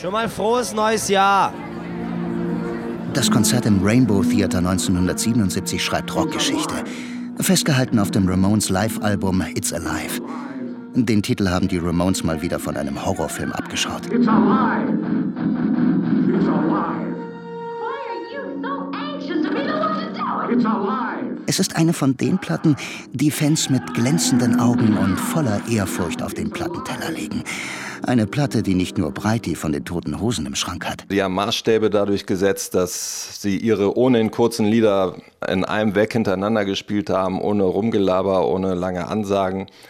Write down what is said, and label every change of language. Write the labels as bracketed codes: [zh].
[de] Schon mal frohes neues Jahr. Das Konzert im Rainbow Theater 1977 schreibt Rockgeschichte. Festgehalten auf dem Ramones Live-Album It's Alive. Den Titel haben die Ramones mal wieder von einem Horrorfilm abgeschaut. [en] It's alive! It's alive! Why are you so anxious to be the one to tell it? It's alive! [de] Es ist eine von den Platten, die Fans mit glänzenden Augen und voller Ehrfurcht auf den Plattenteller legen. Eine Platte, die nicht nur Breiti von den Toten Hosen im Schrank hat. Sie haben Maßstäbe dadurch gesetzt, dass sie ihre ohnehin kurzen Lieder in einem Weg hintereinander gespielt haben, ohne Rumgelaber, ohne lange Ansagen.